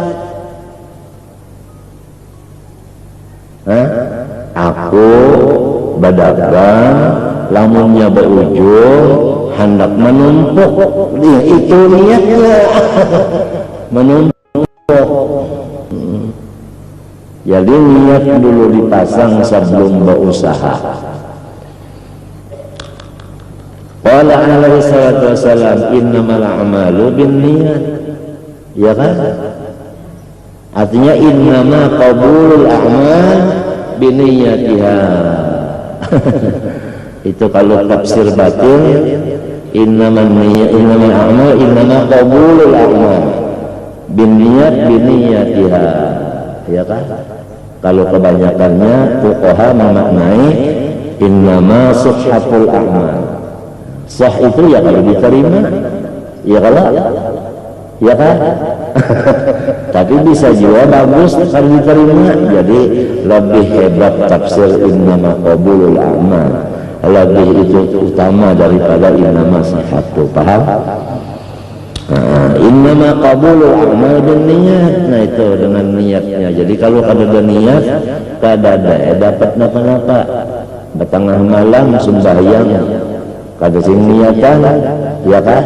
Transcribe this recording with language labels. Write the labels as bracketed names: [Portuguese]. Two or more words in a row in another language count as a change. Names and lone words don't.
[Banjar] Aku berdagang, lamunnya berujung hendak menumpuk, itu niatnya menumpuk. Jadi niat dulu dipasang sebelum berusaha. [Arabic] Qala alaihi salatu wassalam, innamal a'malu binniyat. [Banjar] Ya kan? [Arabic] Artinya innama qabulul a'mal binniyatiha. [Banjar] Itu kalau tafsir batin, [Arabic] innamal a'mal innama qabulul a'mal binniyatiha. [Banjar] Ya kan? Kalau kebanyakannya fuqaha memaknai [Arabic] innama sihhatul a'mal. [Banjar] Sah itu ya kalau diterima, ya kalau ya kan? Tapi bisa juga bagus kalau diterima. Jadi lebih hebat tafsir [Arabic] innama qabulul a'mal, [Banjar] lebih itu utama daripada [Arabic] innama sihhatu. [Banjar] Paham? [Arabic] Innama qabulul a'mal binniyat. [Banjar] Nah itu dengan niatnya. Jadi kalau kada ada niat, kada ada dapat napa-napa. Bertengah malam sembahyang kada sing niatan, ya kan?